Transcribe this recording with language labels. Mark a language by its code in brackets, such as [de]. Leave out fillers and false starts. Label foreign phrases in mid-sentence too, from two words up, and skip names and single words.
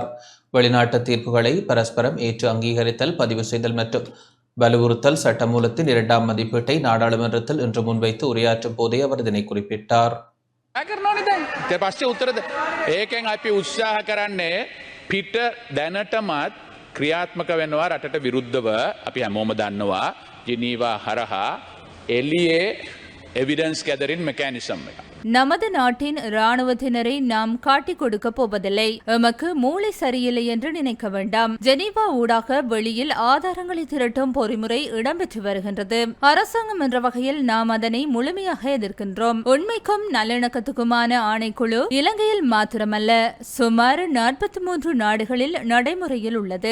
[ta] வெளிநாட்டு தீர்ப்புகளை பரஸ்பரம் ஏற்று அங்கீகரித்தல், பதிவு செய்தல் மற்றும் வலுவுறுத்தல் சட்டமூலத்தின் 2ஆம் மதிப்பீட்டை நாடாளுமன்றத்தில் இன்று முன்வைத்து உரையாற்றும் போதே அவர் இதனை குறிப்பிட்டார். [si] පිට දැනටමත් ක්‍රියාත්මක වෙනවා රටට විරුද්ධව අපි හැමෝම දන්නවා ජිනීවා හරහා එළියේ [en] evidence gathering mechanism [si] එක. [ta] நமது நாட்டின் இராணுவத்தினரை நாம் காட்டிக் கொடுக்க போவதில்லை. எமக்கு மூளை சரியில்லை என்று நினைக்க வேண்டாம். ஜெனீவா ஊடாக வெளியில் ஆதாரங்களை திரட்டும் பொறிமுறை இடம்பெற்று வருகின்றது. அரசாங்கம் என்ற வகையில் நாம் அதனை முழுமையாக எதிர்க்கின்றோம். உண்மைக்கும் நல்லிணக்கத்துக்குமான ஆணைக்குழு இலங்கையில் மாத்திரமல்ல சுமார் 43 நாடுகளில் நடைமுறையில் உள்ளது.